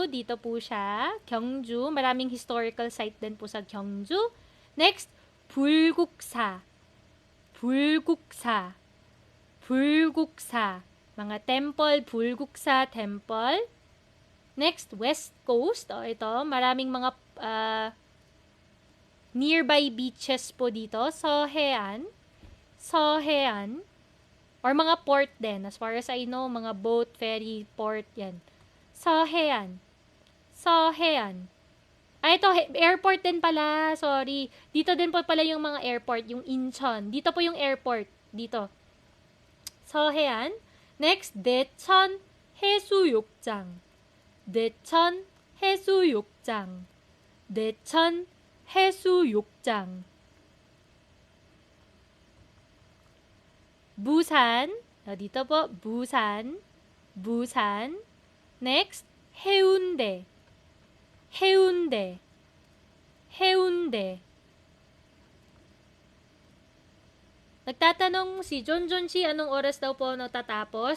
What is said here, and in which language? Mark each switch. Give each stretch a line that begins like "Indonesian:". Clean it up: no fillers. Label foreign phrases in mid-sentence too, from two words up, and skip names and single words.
Filipino: Dito po siya. Gyeongju. Maraming
English: historical site
Filipino: din po sa Gyeongju. Next,
Korean: 불국사. 불국사. 불국사.
Filipino: Mga temple, 불국사 temple. Next, West Coast. Ito, maraming mga
English: nearby beaches
Filipino: po dito. Sohean. Sohean. Or mga port din.
English: As far as I know,
Filipino: mga boat, ferry, port, yan. Sohean. Sohean. Ito, airport din pala. Sorry. Dito din po pala yung mga airport, yung Incheon. Dito po yung airport. Dito. Sohean.
Korean: Next, Daecheon 해수욕장. Daecheon 해수욕장. Daecheon 해수욕장.
Filipino: Busan. Dito po, Busan. Busan. Next, Haeundae. Haeundae. Haeundae. Nagtatanong si Jonjon Chi anong oras daw po natatapos.